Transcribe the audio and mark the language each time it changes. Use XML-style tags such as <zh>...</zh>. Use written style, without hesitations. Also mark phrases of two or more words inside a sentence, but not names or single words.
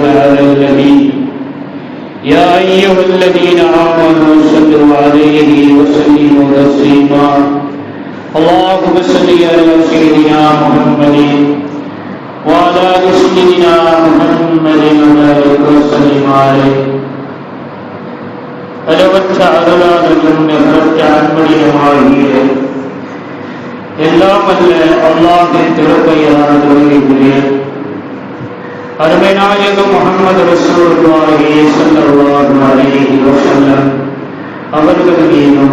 <ar>على النبي يا أيها الذين آمنوا صلوا عليه وسلموا تسليما اللهم صل على سيدنا محمد وعلى سيدنا محمد وبارك وسلم عليه</ar> <ta>அளவற்ற அருளாளரும் நிகரற்ற அன்புடையவனாகிய எல்லாம் அல்ல அல்லாஹ்வின் திருப்பெயரால் துவங்குகிறேன். அருமை நாயகம் முஹம்மது</ta> <ar>رسول الله صلى الله عليه وسلم</ar> <ta>அவர்கள் மீதும்</ta>